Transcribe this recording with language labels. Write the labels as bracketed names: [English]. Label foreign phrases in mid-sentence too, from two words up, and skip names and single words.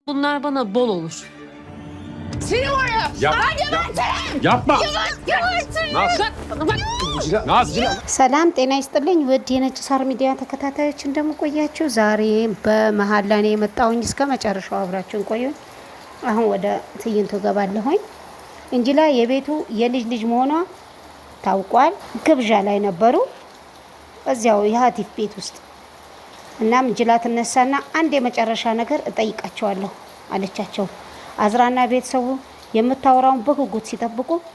[Turkish] Bunlar bana bol olur. Seni var ya. Yapma. [Amharic] ሰላም ጤና ይስጥልኝ ውድ የነጭ ሳር ሚዲያ ተከታታዮች እንደምቆያችሁ ዛሬ በመሐላ ላይ የመጣውኝ እስከ መጨረሻው አብራችሁን ቆዩ። አሁን ወደ ትዕይንቱ ገባለሁኝ። እንጂላ የቤቱ የልጅ ልጅ መሆኗ ታውቋል። ግብዣ ላይ ነበሩ እዚያው የሀቲፍ ቤት ውስጥ። እናም እንጂላ ተነሳና አንድ የመጨረሻ ነገር እጠይቃቸዋለሁ አለቻቸው። አዝራና ቤተሰቡ የምታወራውን በጉጉት ሲጠብቁ